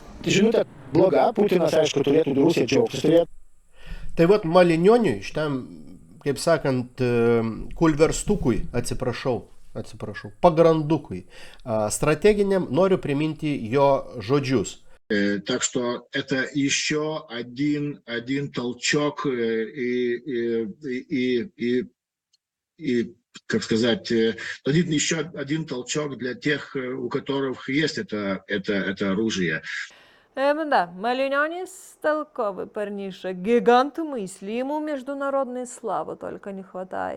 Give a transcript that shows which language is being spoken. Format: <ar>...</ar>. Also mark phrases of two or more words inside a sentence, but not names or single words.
<lt>Žinutė bloga, Putinas, aišku, turėtų Rusija džiaugtis. Tai vat Malinioniui, šitam, kaip sakant, kulverstukui, atsiprašau, pagrandukui, strateginiam noriu priminti jo žodžius.</lt> <ru>Так что это еще один толчок и, как сказать, еще один толчок для тех, у которых есть это оружие. Да, Малинянис толковый парниша, гигант мысли, ему международной славы только не хватает.</ru>